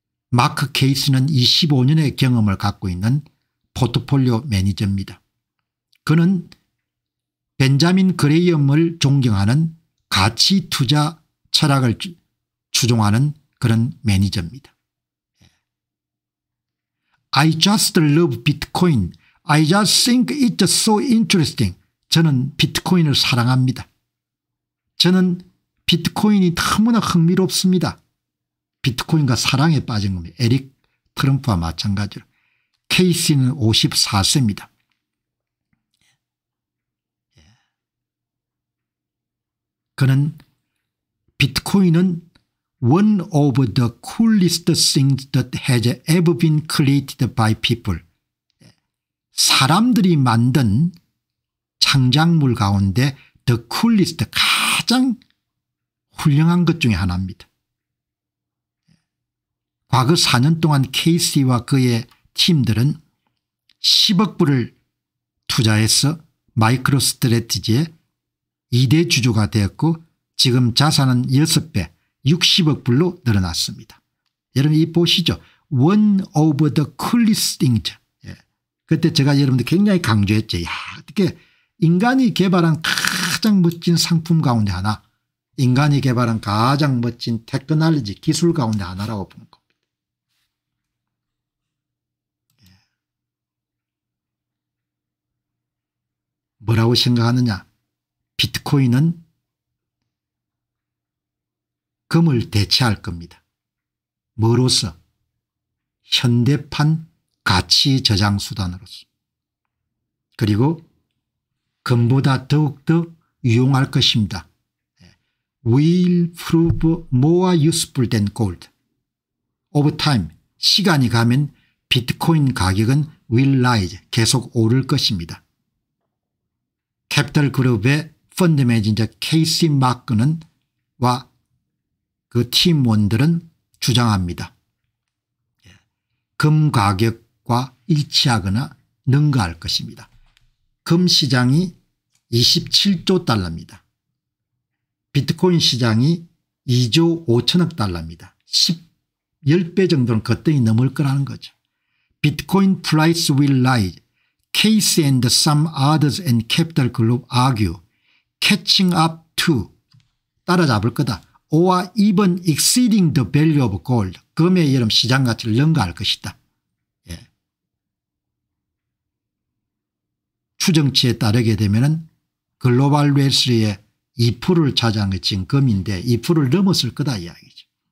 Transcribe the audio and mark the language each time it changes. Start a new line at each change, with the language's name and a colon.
Korean: 마크 케이시는 25년의 경험을 갖고 있는 포트폴리오 매니저입니다. 그는 벤자민 그레이엄을 존경하는 가치 투자 철학을 추종하는 그런 매니저입니다.
English: I just love Bitcoin. I just think it's so interesting.
Korean: 저는 비트코인을 사랑합니다. 저는 비트코인이 너무나 흥미롭습니다. 비트코인과 사랑에 빠진 겁니다. 에릭 트럼프와 마찬가지로. 케이시는 54세입니다. 그는 비트코인은
English: one of the coolest things that has ever been created by people.
Korean: 사람들이 만든 창작물 가운데
English: the coolest
Korean: 가장 훌륭한 것 중에 하나입니다. 과거 4년 동안 케이시와 그의 팀들은 10억 불을 투자해서 마이크로 스트래티지에 2대 주주가 되었고 지금 자산은 6배 60억 불로 늘어났습니다. 여러분 이 보시죠.
English: One of the coolest things.
Korean: 그때 제가 여러분들 굉장히 강조했죠. 야, 어떻게 인간이 개발한 가장 멋진 상품 가운데 하나, 인간이 개발한 가장 멋진 테크놀로지 기술 가운데 하나라고 보는 겁니다. 뭐라고 생각하느냐. 비트코인은 금을 대체할 겁니다. 뭐로서? 현대판 가치 저장 수단으로서. 그리고 금보다 더욱더 유용할 것입니다.
English: Will prove more useful than gold. Over time
Korean: 시간이 가면 비트코인 가격은
English: will rise
Korean: 계속 오를 것입니다. 캐피털 그룹의 펀드 매니저 케이시 마크는 와 그 팀원들은 주장합니다. 금 가격과 일치하거나 능가할 것입니다. 금 시장이 27조 달러입니다. 비트코인 시장이 2조 5천억 달러입니다. 10배 정도는 거뜬히 넘을 거라는 거죠.
English: 비트코인 price will rise. Case and some others and Capital Group argue catching up to
Korean: 따라잡을 거다.
English: or even exceeding the value of gold.
Korean: 금의 여름 시장 가치를 능가할 것이다. 예. 추정치에 따르게 되면 글로벌 웨스의 2%를 차지한 게 지금 금인데 2%를 넘었을 거다 이야기죠.